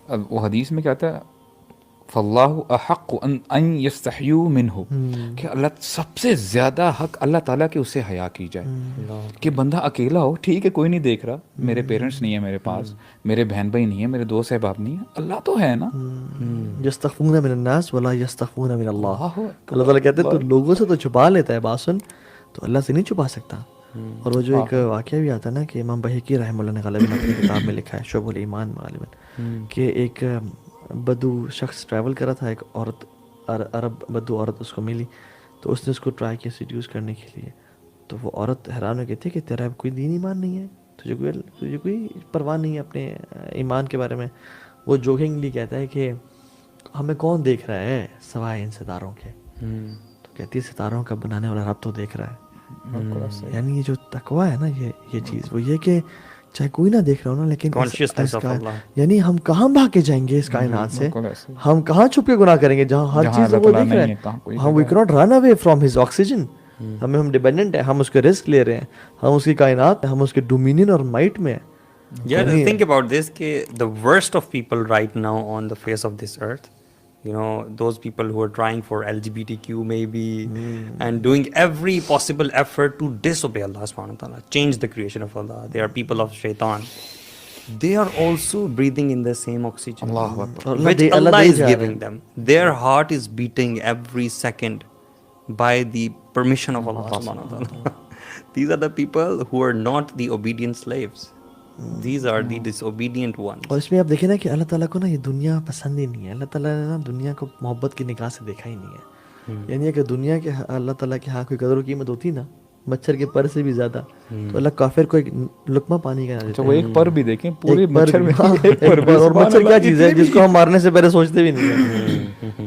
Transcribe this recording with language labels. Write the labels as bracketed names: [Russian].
[Urdu] وہ حدیث میں کیا آتا ہے [Arabic] فاللہ احق ان یستحیوا منہ [Urdu] کہ اللہ سب سے زیادہ حق اللہ تعالیٰ کے اسے حیا کی جائے کہ بندہ اکیلا ہو, ٹھیک ہے کوئی نہیں دیکھ رہا, میرے پیرنٹس نہیں ہیں میرے پاس, میرے بہن بھائی نہیں ہیں, میرے دوست احباب نہیں ہیں, اللہ تو ہے نا. [Arabic] یستخفون من الناس ولا یستخفون من اللہ. [Urdu] اللہ تعالیٰ کہتے ہیں تو لوگوں سے تو چھپا لیتا ہے, بات سن, تو اللہ سے نہیں چھپا سکتا. اور وہ جو ایک واقعہ بھی آتا ہے نا کہ امام بہقی رحمہ اللہ نے غالباً اپنی کتاب میں لکھا ہے شعب الایمان میں غالباً کہ ایک بدو شخص ٹریول کر رہا تھا, ایک عورت عرب بدو عورت اس کو ملی, تو اس نے اس کو ٹرائی کیا سیڈیوس کرنے کے لیے. تو وہ عورت حیران ہو گئی تھی کہ تیرا کوئی دین ایمان نہیں ہے, تجھے کوئی پرواہ نہیں ہے اپنے ایمان کے بارے میں. وہ جوکنگلی کہتا ہے کہ ہمیں کون دیکھ رہا ہے سوائے ان ستاروں کے. تو کہتی ہے ستاروں کا بنانے والا رب تو دیکھ رہا ہے. یعنی یہ جو تقویٰ ہے نا, یہ چیز وہ یہ کہ چاہے کوئی نہ دیکھ رہا ہو نا, لیکن یعنی ہم کہاں بھاگ کے جائیں گے اس کائنات سے, ہم کہاں چھپ کے گناہ کریں گے جہاں ہر چیز وہ دیکھ رہے ہیں. ہم [English] we can't run away from his oxygen, [Urdu] ہم ڈیپینڈنٹ ہیں, ہم اس کے رسک لے رہے ہیں, ہم اس کی کائنات, ہم اس کے ڈومینین اور مائٹ میں ہیں. [English] Yeah, think about this [Urdu] کہ [English] the worst of people right now on the face of this earth, you know, those people who are trying for LGBTQ maybe and doing every possible effort to disobey Allah subhanahu wa ta'ala, change the creation of Allah. They are people of shaitan. They are also breathing in the same oxygen which Allah is giving them. Their heart is beating every second by the permission of Allah subhanahu wa ta'ala. These are the people who are not the obedient slaves. These are the disobedient ones. [Urdu] اور اس میں آپ دیکھیں نا کہ اللہ تعالیٰ کو نا یہ دنیا پسند ہی نہیں ہے. اللہ تعالیٰ نے نا دنیا کو محبت کی نگاہ سے دیکھا ہی نہیں ہے. یعنی اگر دنیا کے اللہ تعالیٰ کے ہاں کوئی قدر و قیمت ہوتی نا مچھر کے پر سے بھی زیادہ, تو اللہ کافر کو ایک لقمہ پانی کا نہ دیتا. وہ ایک پر بھی دیکھیں پورے مچھر میں, اور مچھر کیا چیز ہے جس کو ہم مارنے سے پہلے سوچتے بھی نہیں ہیں.